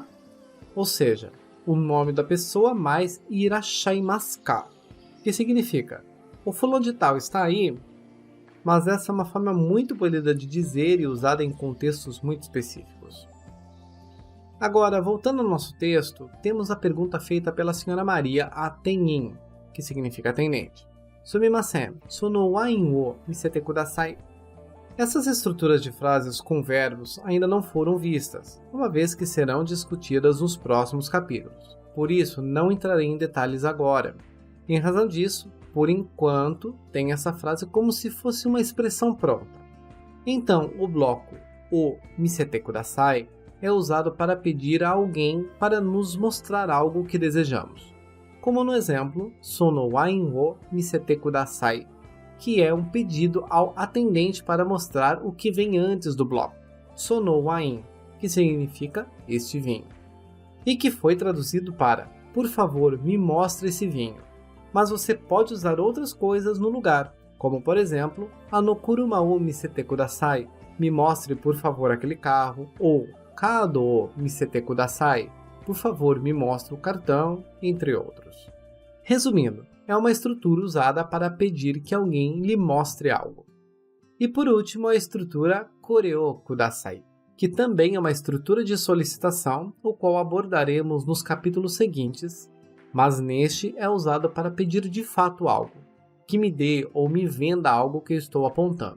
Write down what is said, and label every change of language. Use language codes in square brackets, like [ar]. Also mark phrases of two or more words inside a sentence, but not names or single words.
[pt] Ou seja, o nome da pessoa mais [ja] いらっしゃいますか, [pt] que significa, o fulano de tal está aí? Mas essa é uma forma muito polida de dizer e usada em contextos muito específicos. Agora, voltando ao nosso texto, temos a pergunta feita pela senhora Maria a Tenin, que significa atendente. [ja] すみません、そのワインを見せてください. [pt] Essas estruturas de frases com verbos ainda não foram vistas, uma vez que serão discutidas nos próximos capítulos. Por isso, não entrarei em detalhes agora. Em razão disso, por enquanto, tem essa frase como se fosse uma expressão pronta. Então, o bloco [ja] を見せてください [pt] é usado para pedir a alguém para nos mostrar algo que desejamos. Como no exemplo, [ja] そのワインを見せてください, [pt] que é um pedido ao atendente para mostrar o que vem antes do bloco. [ja] そのワイン, [pt] que significa este vinho. E que foi traduzido para, por favor, me mostre esse vinho. Mas você pode usar outras coisas no lugar, como por exemplo, [ja] 車を見せてください, [pt] me mostre por favor aquele carro, ou [ja] カードを見せてください, [pt] por favor me mostre o cartão, entre outros. Resumindo, é uma estrutura usada para pedir que alguém lhe mostre algo. E por último, a estrutura [ja] これをください, [pt] que também é uma estrutura de solicitação, o qual abordaremos nos capítulos seguintes, mas neste é usado para pedir de fato algo, que me dê ou me venda algo que eu estou apontando.